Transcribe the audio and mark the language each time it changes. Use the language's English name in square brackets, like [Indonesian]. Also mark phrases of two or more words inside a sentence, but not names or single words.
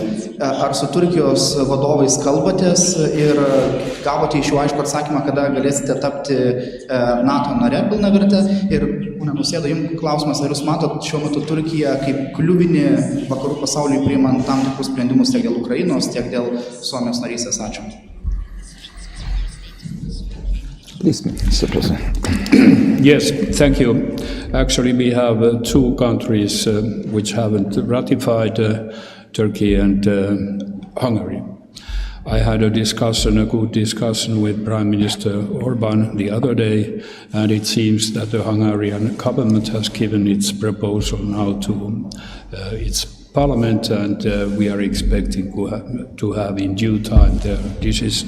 [Lithuanian] Ar su Turkijos vadovais kalbatės ir gavote iš jų aišku atsakymą, kada galėsite tapti NATO nare pilnavertė? Ir Pone Nausėda, jums klausimas, ar jūs matot šiuo metu Turkiją kaip kliuvinį vakarų pasauliui priimant tam tikrus sprendimus tiek dėl Ukrainos, tiek dėl Suomijos narystės? Ačiū. [English] Please, Mr. President. Yes, thank you. Actually, we have two countries which haven't ratified, Turkey and Hungary. I had a good discussion with Prime Minister Orban the other day, and it seems that the Hungarian government has given its proposal now to its parliament, and we are expecting to have in due time their decision.